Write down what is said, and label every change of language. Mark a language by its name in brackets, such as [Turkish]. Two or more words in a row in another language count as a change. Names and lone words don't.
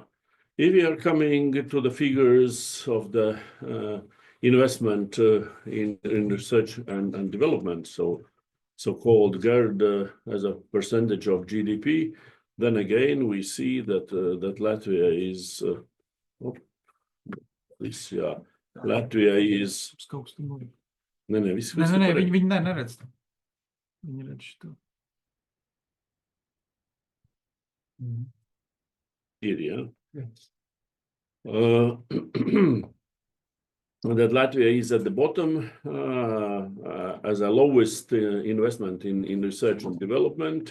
[English] If we are coming to the figures of the investment in research and development, so-called GERD as a percentage of GDP, then again we see that Latvia is Latvia is. [Latvian] Nē, viņi neredz. Viņi redz šo. [English] Here, yes. That Latvia is at the bottom as a lowest investment in research and development.